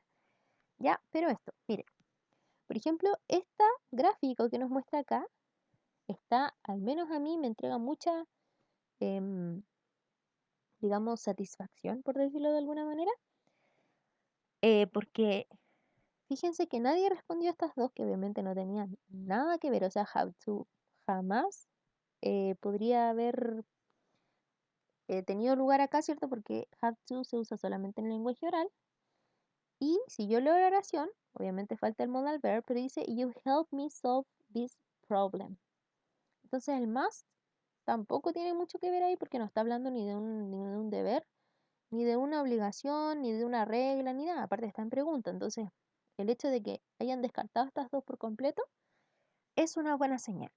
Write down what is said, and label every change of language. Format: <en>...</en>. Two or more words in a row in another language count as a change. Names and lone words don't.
<es>Ya, pero esto, miren, por ejemplo, esta gráfico que nos muestra acá, está, al menos a mí, me entrega mucha, em, digamos, satisfacción, por decirlo de alguna manera, porque fíjense que nadie respondió a estas dos que obviamente no tenían nada que ver, o sea,</es> <en>how to</en> <es>jamás podría haber tenido lugar acá, ¿cierto? Porque</es> <en>have to</en> <es>se usa solamente en el lenguaje oral. Y si yo leo la oración, obviamente falta el</es> <en>modal verb,</en> <es>pero dice,</es> <en>you help me solve this problem.</en> <es>Entonces el must tampoco tiene mucho que ver ahí porque no está hablando ni de un deber, ni de una obligación, ni de una regla, ni nada. Aparte está en pregunta. Entonces el hecho de que hayan descartado estas dos por completo es una buena señal.</es>